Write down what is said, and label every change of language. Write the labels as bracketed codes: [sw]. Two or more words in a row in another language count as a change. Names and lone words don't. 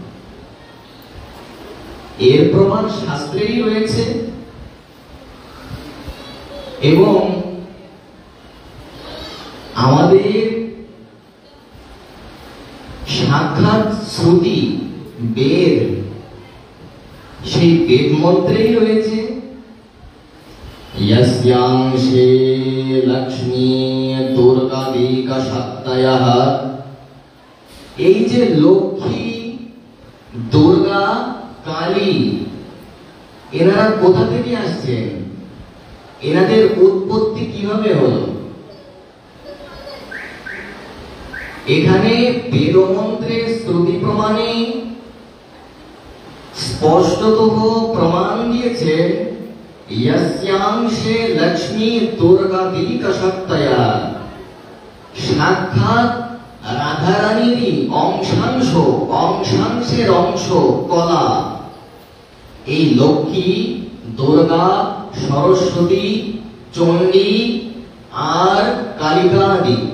[bn] এর প্রমাণ শাস্ত্রেই রয়েছে এবং আমাদের সাক্ষাৎ শ্রুতি বেদ, সেই বেদ মন্ত্রেই রয়েছে, [sa] यस्यांशे लक्ष्मी दुर्गादिका शक्तयः। [bn] এই যে লক্ষ্মী, দুর্গা, কালী, এনারা কোথা থেকে আসছেন, এনাদের উৎপত্তি কিভাবে হলো? এখানে বেদমন্ত্রের শ্রুতি প্রমাণে স্পষ্টতঃ প্রমাণ দিয়েছে, [sa] यस्यांशे लक्ष्मी दुर्गादिका शक्तया, [bn] সাক্ষাৎ রাধারানীরই অংশাংশ, অংশাংশের অংশ কলা এই লক্ষ্মী, দুর্গা, সরস্বতী, চণ্ডী আর কালিকা আদি।